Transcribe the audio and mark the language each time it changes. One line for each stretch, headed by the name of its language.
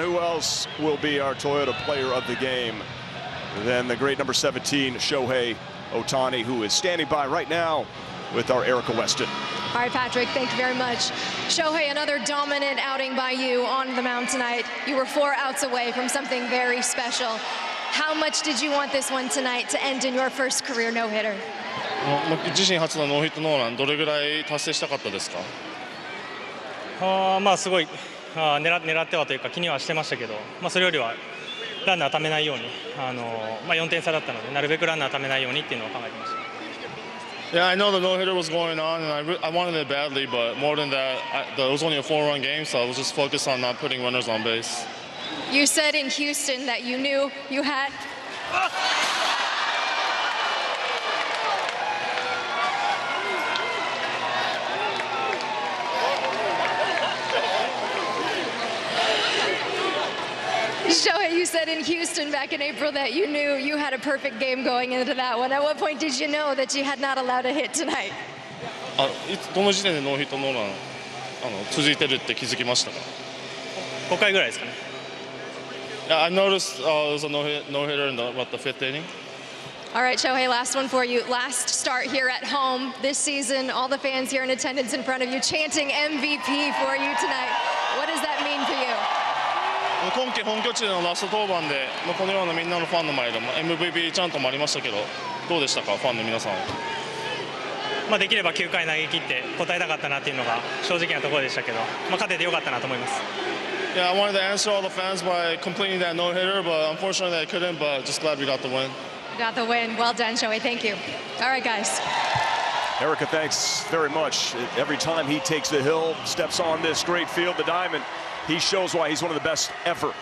English: Who else will be our Toyota player of the game? Then the great number 17, Shohei Ohtani, who is standing by right now with our Erica Weston. All right, Patrick, thank you very much. Shohei, another dominant outing by you on the mound tonight. You were 4 outs away from something very special. How much did you want this one tonight to end in your first career no-hitter?
Japanese: 自身初のノーヒットノーラン、どれぐらい達成したかったですか？まあすごい狙ってはというか気にはしてましたけど、それよりはランナーためないように4点差だったのでなるべくランナーためないようにっていうのを考えてました。
English: Yeah, I know the no-hitter was going on, and I wanted it badly, but more than that, it was only a 4-run game, so I was just focused on not putting runners on base. You said in Houston that you knew you had... Shohei, you said in Houston back in April that you knew you had a perfect game going into that one. At what point did you know that you had not allowed a hit tonight?
Japanese: どの時点でノーヒットノーラン続いてるって気づきましたか？5回ぐらいですかね。
English: I noticed it was a no-hitter in the 5th inning. All right, Shohei, last one for you. Last start here at home this season. All the fans here in attendance in front of you chanting MVP for you tonight. What does that mean for you?
Japanese: 今季本拠地でのラスト登板で、このようなみんなのファンの前でも MVP チャントもありましたけど、どうでしたか、ファンの皆さんは。できれば9回投げ切って答えたかったなっていうのが正直なところでしたけど、勝ててよかったなと思います。
English: Yeah, I wanted to answer all the fans by completing that no-hitter, but unfortunately I couldn't, but just glad we got the win. Got the win. Well done, Shohei. Thank you. All right, guys. Erica, thanks very much. Every time he takes the hill, steps on this great field, the diamond, he shows why he's one of the best ever.